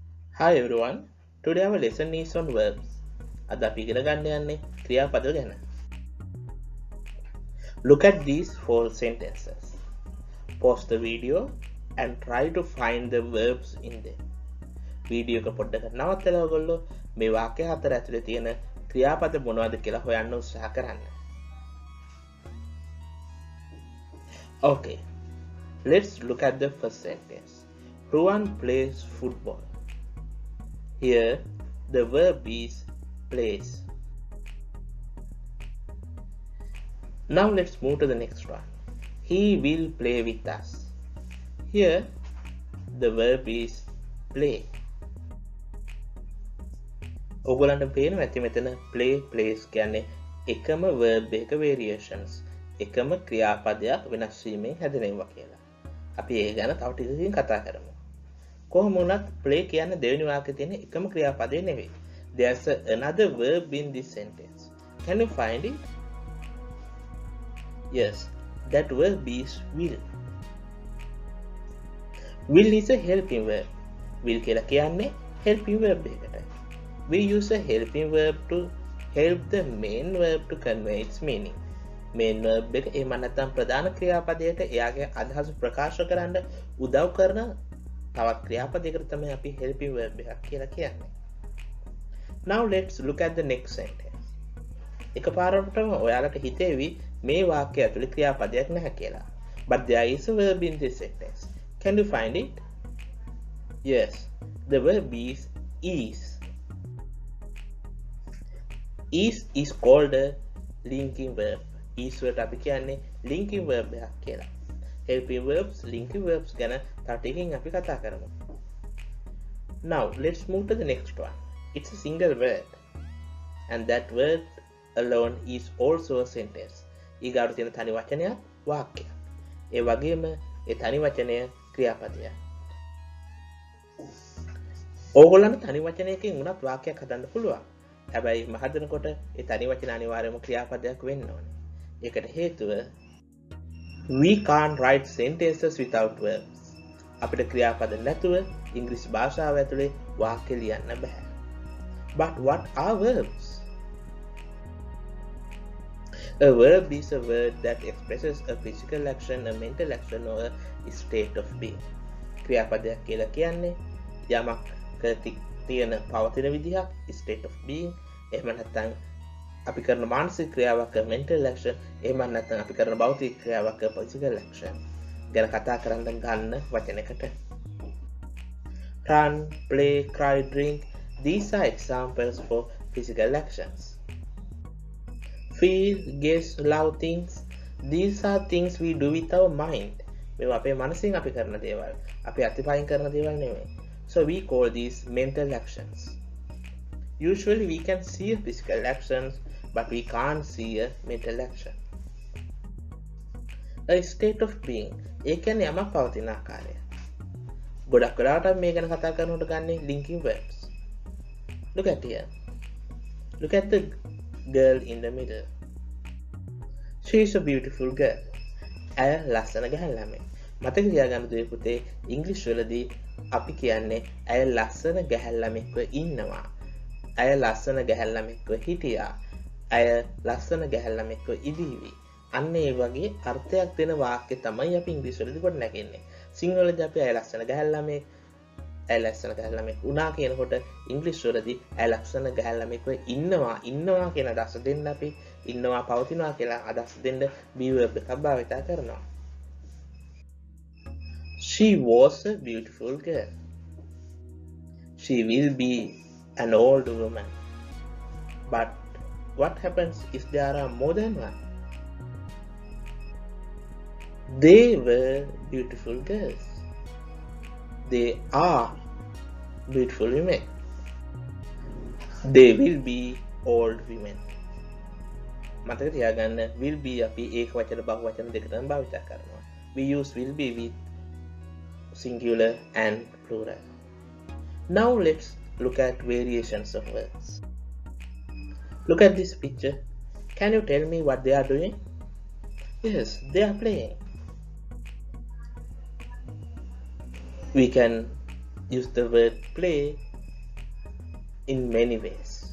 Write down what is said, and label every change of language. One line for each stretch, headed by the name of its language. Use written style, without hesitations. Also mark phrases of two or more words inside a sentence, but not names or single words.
English: Hi everyone. Today our lesson is on verbs.
Sinhala: අද අපි ඉගෙන ගන්න යන්නේ ක්‍රියාපද ගැන.
English: Look at these four sentences. Pause the video and try to find the verbs in them.
Sinhala: වීඩියෝ එක පොඩ්ඩක් නවත්තලා ඔයගොල්ලෝ මේ වාක්‍ය හතර ඇතුලේ තියෙන ක්‍රියාපද මොනවද කියලා හොයන්න උත්සාහ කරන්න.
English: Okay. Let's look at the first sentence. Ruan plays football. Here, the verb is plays. Now let's move to the next one. He will play with us. Here, the verb is play.
Sinhala: ඔයගොල්ලන්ට පේනවා ඇති මෙතන
English: play plays
Sinhala: කියන්නේ එකම verb එක variations. එකම ක්‍රියාපදයක් වෙනස් වීමෙන් හැදෙනවා කියලා. අපි ඒ ගැන තව ටිකකින් කතා කරමු. කොහොම වුණත් play කියන්නේ දෙවෙනි වාක්‍යයේ තියෙන එකම ක්‍රියාපදේ නෙවෙයි.
English: There's another verb in this sentence. Can you find it? Yes, that verb is will. Will is a helping verb.
Sinhala: Will කියලා කියන්නේ
English: helping verb
Sinhala: එකකට.
English: We use a helping verb to help the main verb to convey its meaning. main verb
Sinhala: එක එහෙම නැත්නම් ප්‍රධාන ක්‍රියාපදයට එයාගේ අදහස ප්‍රකාශ කරන්න උදව් කරන තවත් ක්‍රියාපදයකට තමයි අපි
English: helping verb
Sinhala: එකක් කියලා කියන්නේ.
English: Now let's look at the next sentence.
Sinhala: එකපාරටම ඔයාලට හිතේවි මේ වාක්‍යය ඇතුලේ ක්‍රියාපදයක් නැහැ කියලා.
English: But there is a verb in this sentence. Can you find it? Yes, the verb is is. Is called a linking verb.
Sinhala: Is වලට අපි කියන්නේ
English: linking verb
Sinhala: එකක් කියලා.
English: helping verbs, linking verbs
Sinhala: ගැන තව ටිකකින් අපි කතා කරමු.
English: Now let's move to the next one. It's a single word and that word alone is also a sentence.
Sinhala: ඊගාට තියෙන තනි වචනයක් වාක්‍යයක්. ඒ වගේම ඒ තනි වචනය ක්‍රියාපදයක්. ඕගොල්ලන්ට තනි වචනයකින් උනත් වාක්‍යයක් හදන්න පුළුවන්. හැබැයි මහදනකොට ඒ තනි වචන අනිවාර්යයෙන්ම ක්‍රියාපදයක් වෙන්න ඕනේ. ඒකට හේතුව
English: we can't write sentences without verbs.
Sinhala: අපිට ක්‍රියාපද නැතුව ඉංග්‍රීසි භාෂාව ඇතුලේ වාක්‍ය ලියන්න බෑ.
English: But what are verbs? A verb is a word that expresses a physical action, a mental action or a state of being.
Sinhala: ක්‍රියාපදයක් කියලා කියන්නේ යමක් තියෙන පවතින විදිහක්,
English: state of being.
Sinhala: එහෙම නැත්නම් අපි කරන මානසික ක්‍රියාවක්
English: mental action,
Sinhala: එහෙම නැත්නම් අපි කරන භෞතික ක්‍රියාවක්
English: physical action
Sinhala: ගැන කතා කරන්න ගන්න වචනයකට.
English: Run, play, cry, drink. These are examples for physical actions. Feel, guess, love things. These are things we do with our mind.
Sinhala: මේවා අපේ මනසින් අපි කරන දේවල්. අපි අතිපයින් කරන දේවල් නෙමෙයි.
English: So we call these mental actions. Usually we can see a physical actions, but we can't see a mental action. A state of being.
Sinhala: ඒ කියන්නේ යමක් පවතින ආකාරය. ගොඩක් වෙලාවට මේ ගැන කතා කරනකොට ගන්නේ
English: linking verbs. Look at here. Look at the girl in the middle. She is a beautiful girl.
Sinhala: ඇය ලස්සන ගැහැණු ළමයි. මතක තියාගන්න දුවේ පුතේ ඉංග්‍රීසි වලදී අපි කියන්නේ ඇය ලස්සන ගැහැණු ළමෙක්ව ඉන්නවා. ඇය ලස්සන ගැහැණු ළමෙක්ව හිටියා. ඇය ලස්සන ගැහැණු ළමෙක්ව ඉදීවි. අන්න ඒ වගේ අර්ථයක් දෙන වාක්‍ය තමයි අපි ඉංග්‍රීසි වලදී කොට නැගෙන්නේ. සිංහලදී අපි ඇය ලස්සන ගැහැණු ළමෙක්, ඇය ලස්සන ගැහැණු ළමෙක් වුණා කියනකොට ඉංග්‍රීසි වලදී ඇය ලස්සන ගැහැණු ළමෙක්ව ඉන්නවා කියන අදහස දෙන්න අපි ඉන්නවා පවතිනවා කියලා අදහස් දෙන්න
English: be verb
Sinhala: එකක් භාවිත කරනවා.
English: She was a beautiful girl. She will be an old woman. But what happens if there are more than one? They were beautiful girls. They are beautiful women. They will be old women.
Sinhala: මතක තියාගන්න
English: will be
Sinhala: අපි ඒක වචන බහු වචන දෙකටම භාවිත කරනවා.
English: We use will be with singular and plural. Now let's look at variations of verbs. Look at this picture. Can you tell me what they are doing? Yes, they are playing. We can use the word play in many ways.